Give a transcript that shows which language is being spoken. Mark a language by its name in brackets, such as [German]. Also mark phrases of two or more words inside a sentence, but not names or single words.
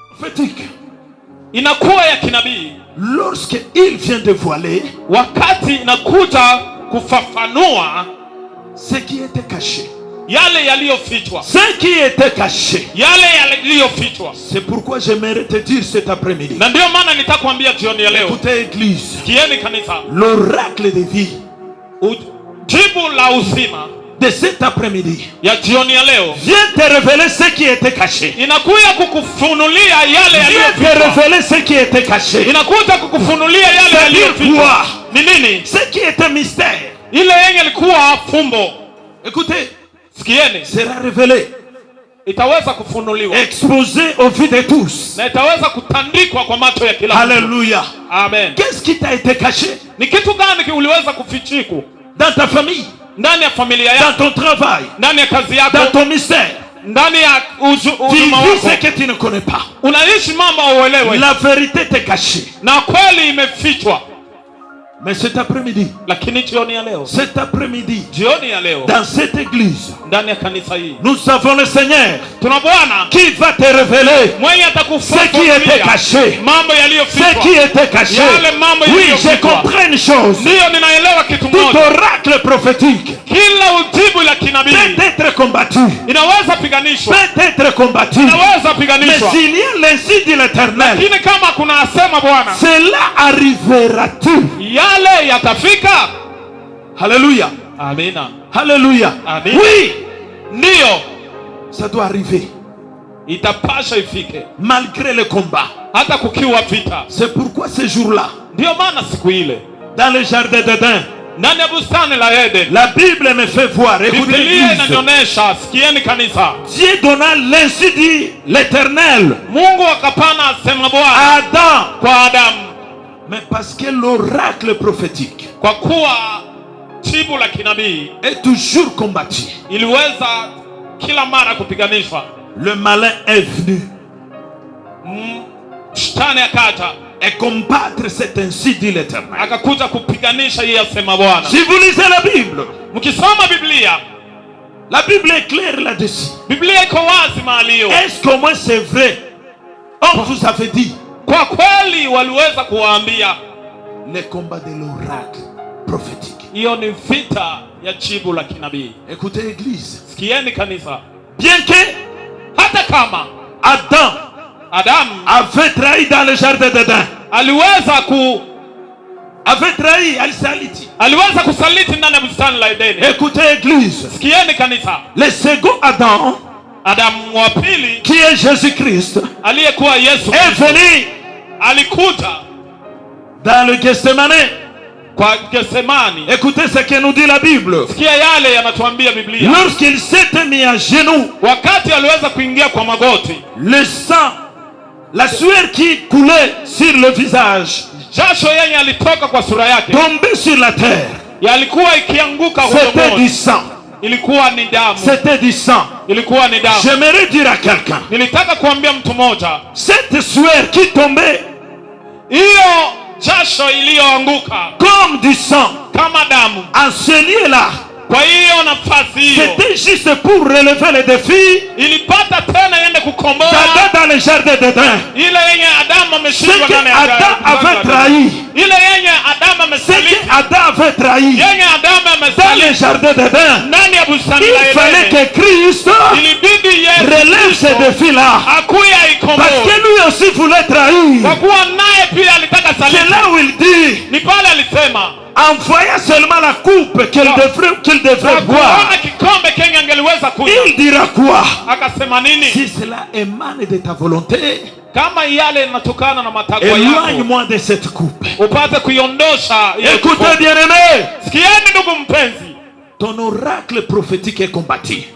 [French] prophétique [Swahili] inakuwa ya kinabii [French] lorsque il vient dévoiler [Swahili] wakati inakuja kufafanua [French] ce qui était caché. [Swahili] yale yaliyofichwa. [French] Ce qui était caché. [Swahili] Yale yaliyofichwa. [French] C'est pourquoi j'aimerais te dire cet après-midi. [Swahili] Na ndio maana nitakwambia jioni ya leo. [French] Écoutez église. [Swahili] Kieni kanisa. [French] L'oracle de vie. [Swahili] Jibu la uzima [French] de cet après-midi [Swahili] ya jioni ya leo [French] vient te révéler ce qui était caché. [Swahili] Inakuja kukufunulia yale yaliyofichwa. [French] Vient te révéler ce qui était caché. [Swahili] Inakuja kukufunulia yale yaliyofichwa. Ni nini? [French] Ce qui était mystère. [Swahili] Ile yenye ilikuwa fumbo. [French] Écoutez, [Swahili] sikieni, [French] sera révélé. [Swahili] Itaweza kufunuliwa. [French] Exposé aux vues de tous. [Swahili] Na itaweza kutandikwa kwa macho ya kila mtu. [French] Alléluia. [Swahili] Amen. [French] Qu'est-ce qui t'a été caché? [Swahili] Ni kitu gani uliweza kufichika? [French] Dans ta famille, [Swahili] ndani ya familia yako, [French] dans ton travail, [Swahili] ndani ya kazi yako, [French] dans ton mystère, [Swahili] ndani ya huduma wako, [French] ce que tu ne connais pas. [Swahili] Unaishi mambo uelewe. [French] La vérité t'est cachée. [Swahili] Na kweli imefichwa. [French] Mais cet après-midi, [Swahili] lakini jioni ya leo, [French] cet après-midi, [Swahili] jioni ya leo, [French] dans cette église, [Swahili] ndani ya kanisa hii, [French] nous avons le Seigneur [Swahili] tuna Bwana [French] qui va te révéler [Swahili] mwenye atakufunulia [French] ce qui était caché, [Swahili] mambo yaliyofichwa, [French] ce qui était caché. Oui, je comprends une chose. [Swahili] Ndio ninaelewa kitu moja. [French] Tout oracle prophétique, [Swahili] kila ujibu la kinabii, [French] peut être combattu, [Swahili] inaweza piganishwa, [French] peut être combattu, [Swahili] inaweza piganishwa. [French] Mais s'il y a l'insi de l'Éternel, [Swahili] lakini kama kuna asema Bwana, [French] cela arrivera-tu? [Swahili] Yale yatafika. [French] Alléluia. [Swahili] Amina. [French] Alléluia. [Swahili] Amen. [French] Oui. [Swahili] Ndio. [French] Ça doit arriver. [Swahili] Itapasha ifike. [French] Malgré le combat. [Swahili] Hata kukiwa vita. [French] C'est pourquoi ce jour-là, [Swahili] ndio maana siku ile, [French] dans le jardin d'Éden, [Swahili] ndani ya bustani la Eden, [French] la Bible me fait voir, écoutez [Swahili] Biblia inanionyesha, sikieni kanisa, [French] Dieu donna l'insi dit l'Éternel, [Swahili] Mungu akapana asema Bwana Adam, kwa Adamu. [French] Mais parce que l'oracle prophétique, [Swahili] kwa kuwa jibu la kinabii, [French] est toujours combattu, [Swahili] iliweza kila mara kupiganishwa. [French] Le malin est venu [Swahili] shetani akaja [French] et combattre cet ainsi dit l'Éternel. [Swahili] Akakuja kupiganisha yeye asema Bwana. [French] Si vous lisez la Bible, [Swahili] mkisoma Biblia, [French] la Bible est claire là-dessus. [Swahili] Biblia iko wazi mahali hiyo. [French] Est-ce qu'au moins c'est vrai? On vous avait dit. [Swahili] Kwa kweli waliweza kuwaambia [French] le combat de l'oracle prophétique. [Swahili] Hiyo ni vita ya jibu la kinabii. [French] Écoutez église. [Swahili] Sikieni kanisa. [French] Bien que [Swahili] hata kama [French] Adam avait trahi dans le jardin d'Éden, avait trahi alisaliti, [Swahili] aliweza kusaliti ndani ya bustani la Edeni. [French] Écoutez église. [Swahili] Sikieni kanisa. [French] Le second Adam, [Swahili] wa pili, [French] qui est Jésus-Christ, [Swahili] aliyekuwa Yesu, [French] est venu, [Swahili] alikuja [French] dans le Gethsemane. [Swahili] Kwa Gethsemane. [French] Écoutez ce que nous dit la Bible. [Swahili] Sikia yale yanatuambia Biblia. [French] Lorsqu'il s'était mis à genoux, [Swahili] wakati aliweza kuingia kwa magoti, [French] le sang, la sueur qui coulait sur le visage, [Swahili] jasho yenye alitoka kwa sura yake, [French] tombait sur la terre, [Swahili] yalikuwa ikianguka udongoni. [French] C'était du sang. [Swahili] Ilikuwa ni damu. [French] C'était du sang. [Swahili] Ilikuwa ni damu. [French] J'aimerais dire à quelqu'un, [Swahili] nilitaka kuambia mtu mmoja, [French] cette sueur qui tombait, [Swahili] hiyo jasho iliyoanguka [French] comme du sang, [Swahili] kama damu, [French] en ce lieu-là, [Swahili] kwa hiyo nafasi hiyo, [French] c'était juste pour relever le défi, [Swahili] ilipata tena yende kukomboa [French] d'Adam dans le jardin d'Éden. [Swahili] ile yenye Adam ameshindwa ndani ya [French] Adam avait trahi, [Swahili] ile yenye Adam amesaliti, [French] Adam avait trahi [Swahili] yenye Adam [French] dans le jardin d'Éden. [Swahili] ndani ya bustani la Edeni. [French] Il fallait que Christ [Swahili] ilibidi [French] relève ce défi-là, [Swahili] akuya ikomboe, [French] parce que lui aussi voulait trahir. [Swahili] kwa kuwa naye pia alitaka saliti. [French] C'est là où il dit, [Swahili] ni pale alisema, [French] en voyant seulement la coupe qu'il devrait boire, il dira quoi? Si cela émane de ta volonté, éloigne-moi de cette coupe. Écoutez bien-aimé, ton oracle prophétique est combattu.